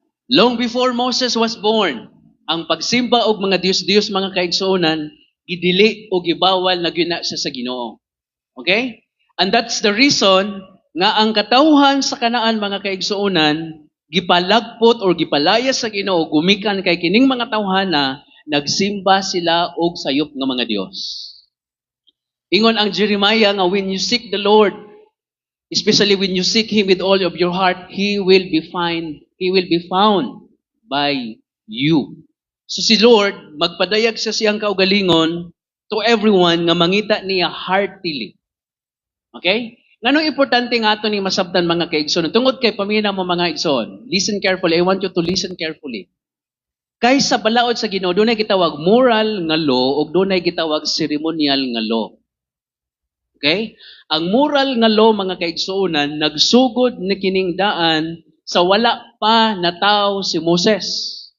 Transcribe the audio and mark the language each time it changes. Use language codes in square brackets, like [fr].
[en] Long before Moses was born, [ceb] ang pagsimba og mga Dios mga kaigsuonan gidili o gibawal na gyud na siya sa Ginoo. Okay? [en] And that's the reason [ceb] nga ang katawhan sa kanaan mga kaigsuonan gipalagpot or gipalaya sa Ginoo gumikan kay kining mga tawhana nagsimba sila og sayop nga mga Dios. Ingon ang Jeremiah nga [en] when you seek the Lord, especially when you seek Him with all of your heart, He will be found by you. [ceb] So si Lord, magpadayag sa siyang kaugalingon [en] to everyone [ceb] nga mangita niya heartily. Okay? Nganong importante nga ito ni masabtan mga kaigsoon? Tungod kay pamina mo mga igsoon. [en] Listen carefully. I want you to listen carefully. [ceb] Kay sa balaod sa Ginoo, dunay gitawag moral nga law o dunay gitawag ceremonial nga law. Okay? Ang moral nga law mga kaigsuonan nagsugod ni kining daan sa wala pa natawo si Moses.